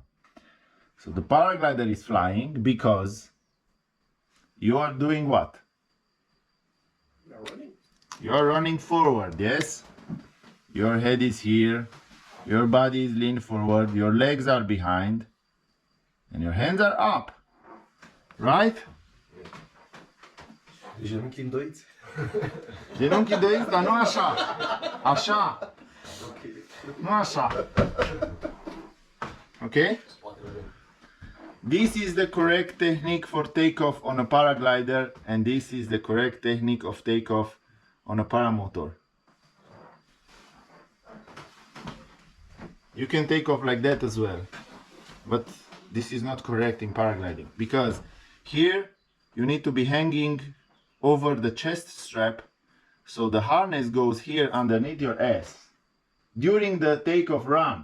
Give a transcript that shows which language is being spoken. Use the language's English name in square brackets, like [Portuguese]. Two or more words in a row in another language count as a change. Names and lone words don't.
[English] So the paraglider is flying because you are doing what? We are running. You are running forward, yes? Your head is here, your body is leaned forward, your legs are behind, and your hands are up. Right? [Romanian] Genunchi îndoiți? Genunchi doiți, dar nu așa. Așa. Nu așa. [English] Okay? This is the correct technique for takeoff on a paraglider, and this is the correct technique of takeoff on a paramotor. You can take off like that as well, but this is not correct in paragliding, because here you need to be hanging over the chest strap, so the harness goes here underneath your ass during the takeoff run.